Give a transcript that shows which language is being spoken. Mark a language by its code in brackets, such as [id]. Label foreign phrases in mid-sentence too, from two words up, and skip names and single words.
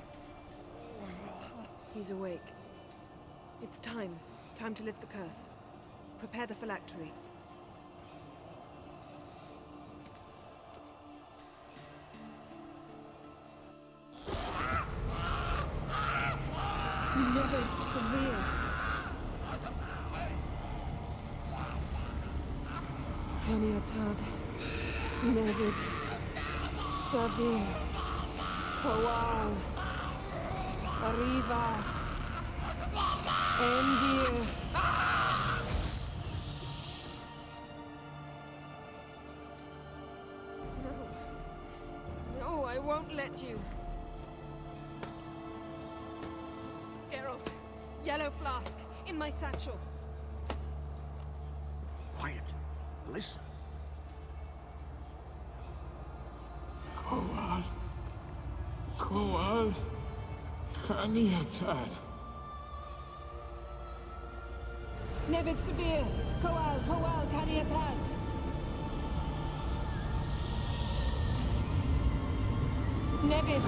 [en] He's awake. It's time. Time to lift the curse. Prepare the phylactery. Never severe. Peniatad. Nevid. Severe. Kowal. Arriva. Endir. No. No, I won't let you. Geralt. Yellow flask. In my satchel. Quiet. Listen. Kowal. Kowal. Kaniatad. Nevid Severe. Kowal, Kaniatad. Nevid.